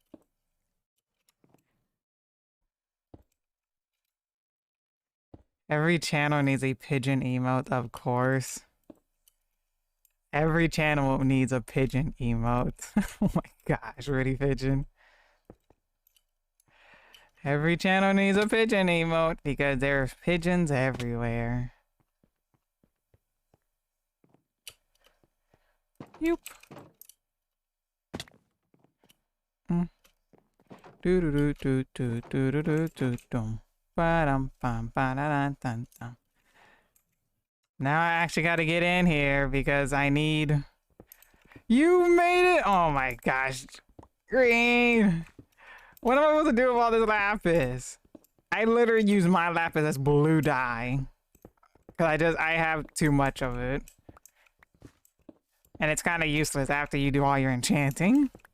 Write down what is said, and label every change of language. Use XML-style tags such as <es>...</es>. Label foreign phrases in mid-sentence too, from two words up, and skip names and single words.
<en>Every channel needs a pigeon emote, of course. Every channel needs a pigeon emote. Oh my gosh, really, pigeon? Every channel needs a pigeon emote because there's pigeons everywhere. Yoop. Do do do do do do do do do dum. Ba-dum bum ba-da-dun dun dum. Now I actually got to get in here because I need... You made it! Oh my gosh. Green! What am I supposed to do with all this lapis? I literally use my lapis as blue dye. Because I have too much of it. And it's kind of useless after you do all your enchanting.</en>